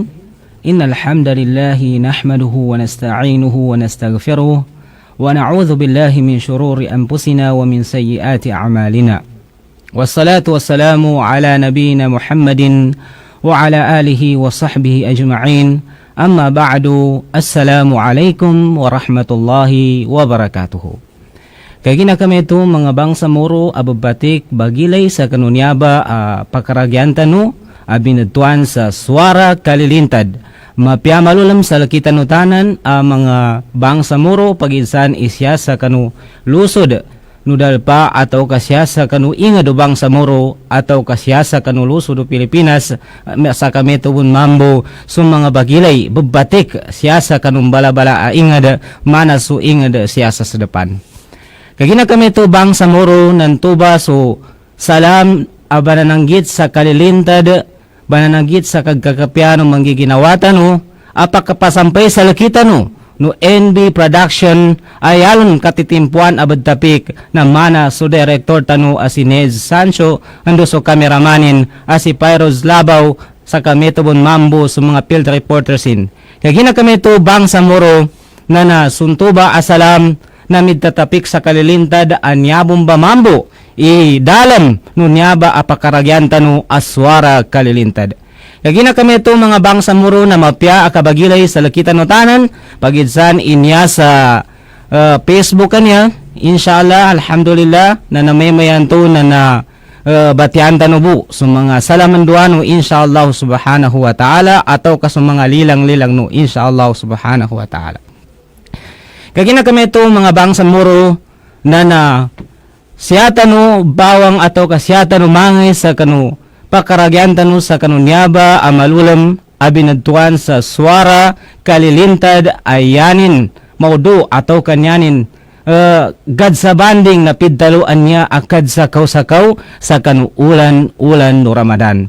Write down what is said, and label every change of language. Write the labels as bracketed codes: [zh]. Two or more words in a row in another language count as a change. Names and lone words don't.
[ar] إن الحمد لله نحمده ونستعينه ونستغفره ونعوذ بالله من شرور أنفسنا ومن سيئات أعمالنا والصلاة والسلام على نبينا محمد وعلى آله وصحبه أجمعين أما بعد السلام عليكم ورحمة الله وبركاته. [mdh] Kagina kami ito mga bangsa moro ababatik bagilay sa kanunyaba pakaragyan tanu abinatuan sa suara kalilintad mapiamalulam sa lakitanutanan mga bangsa moro paginsan isya sa kanu lusod nudal pa ataw kasya sa kanu ingado bangsa moro ataw kasya sa kanu lusod Pilipinas sa kami ito mambo so mga bagilay babatik siya sa kanung balabala ingad mana so ingad siya sa depan. Kagina kami ito bangsa moro nantuba so salam abanananggit sa kalilintad banananggit sa kagkakapiano manggiginawatan no apakapasampay sa lakita no NB Production ayalon katitimpuan abad tapik na mana so director tano si Nez Sancho ando so kameramanin si Pyros Labaw sa kami ito mambo sa mga [en] field reporters [mdh] in. Kagina kami ito bangsa moro na suntuba asalam na midtatapik sa kalilintad anyabong bamambo dalam nunyaba apakaragyan tanu aswara kalilintad. Kagina kami ito mga bangsa muro na mapya akabagilay sa lakitan no tanan pagidsan inya sa Facebook kanya [ar] إن شاء الله الحمد لله [mdh] na namaymayan to na batian tanubu so mga salaman duano [ar] إن شاء الله سبحانه وتعالى [mdh] ataw kaso mga lilang-lilang no [ar] إن شاء الله سبحانه وتعالى. [mdh] Kagina kami ito mga bangsa muro na siyata no bawang ato kasyata no mangay sa kanu pakaragyan tanu sa kanunyaba amalulam abinadtuan sa suara kalilintad ayanin maudo ataw kanyanin gad sa banding na piddaluan niya akad sa kaw sa kanu ulan no Ramadan.